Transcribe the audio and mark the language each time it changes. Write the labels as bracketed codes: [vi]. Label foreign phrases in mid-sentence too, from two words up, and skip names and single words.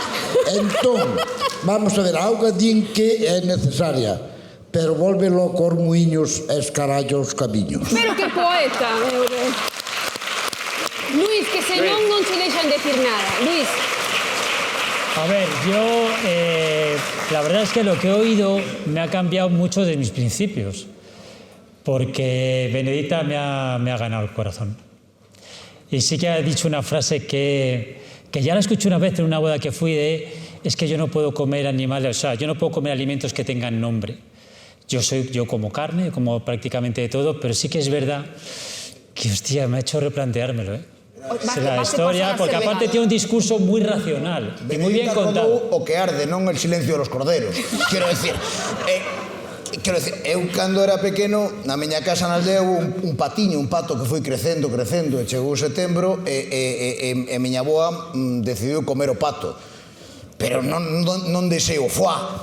[gl] Entón, vamos a ver, a auga din que é necesaria, pero volve loco os muiños e escaralla os camiños. Pero que poeta, meu Deus. Luis, que senón non se deixan decir nada. Luis. [es] A ver, yo la verdad es que lo que he oído me ha cambiado mucho de mis principios, porque Benedita me ha ganado el corazón. Y sí que ha dicho una frase que ya la escuché una vez en una boda que fui es que yo no puedo comer animales, o sea, yo no puedo comer alimentos que tengan nombre. Yo como carne, como prácticamente de todo, pero sí que es verdad que, hostia, me ha hecho replanteármelo, la historia, porque aparte tiene un discurso muy racional y muy bien contado. [gl] O que arde, non el silencio de los corderos. Quero decir, eu cando era pequeno, na miña casa na aldea un patiño, un pato que foi crecendo, e chegou setembro e miña avoa decidiu comer o pato. Pero non deixei o foie.